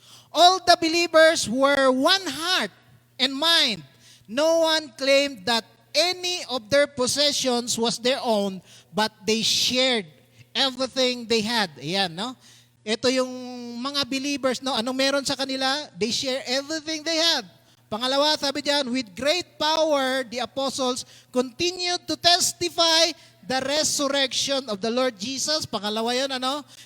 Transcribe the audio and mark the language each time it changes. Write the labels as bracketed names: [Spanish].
[English] All the believers were one heart and mind. No one claimed that any of their possessions was their own, but they shared everything they had. [Filipino] Ayan, no? Ito yung mga believers, no? Anong meron sa kanila? [English] They share everything they had. [Filipino] Pangalawa, sabi diyan, [English] with great power, the apostles continued to testify the resurrection of the Lord Jesus. [Filipino] Pangalawa yun, ano?